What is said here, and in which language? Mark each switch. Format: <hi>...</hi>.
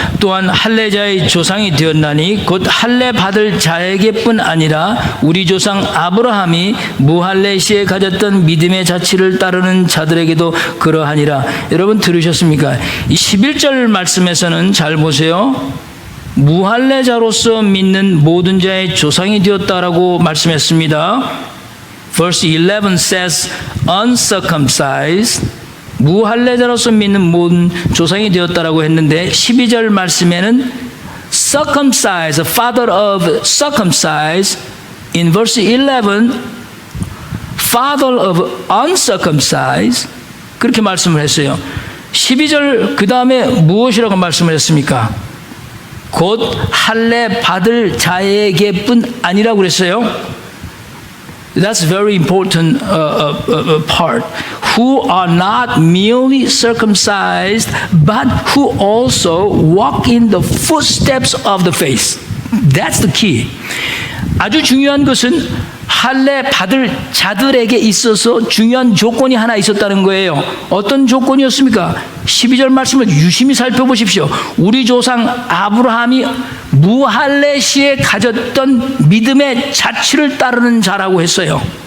<ko>또한 할례자의 조상이 되었나니 곧 할례 받을 자에게뿐 아니라 우리 조상 아브라함이 무할례 시에 가졌던 믿음의 자취를 따르는 자들에게도 그러하니라. 여러분 들으셨습니까? 이 11절 말씀에서는 잘 보세요. 무할례자로서 믿는 모든 자의 조상이 되었다라고 말씀했습니다.</ko> <en>Verse 11 says uncircumcised,</en> <ko>무할례자로서 믿는 모든 조상이 되었다라고 했는데 12절 말씀에는</ko> <en>circumcised, father of circumcised, in verse 11 father of uncircumcised</en> <ko>그렇게 말씀을 했어요. 12절 그 다음에 무엇이라고 말씀을 했습니까? 곧 할례 받을 자에게뿐 아니라고 그랬어요.</ko> <en>That's very important part. Who are not merely circumcised, but who also walk in the footsteps of the faith. That's the key.</en> <ko>아주 중요한 것은 할례 받을 자들에게 있어서 중요한 조건이 하나 있었다는 거예요. 어떤 조건이었습니까? 12절 말씀을 유심히 살펴보십시오. 우리 조상 아브라함이 무할례 시에 가졌던 믿음의 자취를 따르는 자라고 했어요.</ko>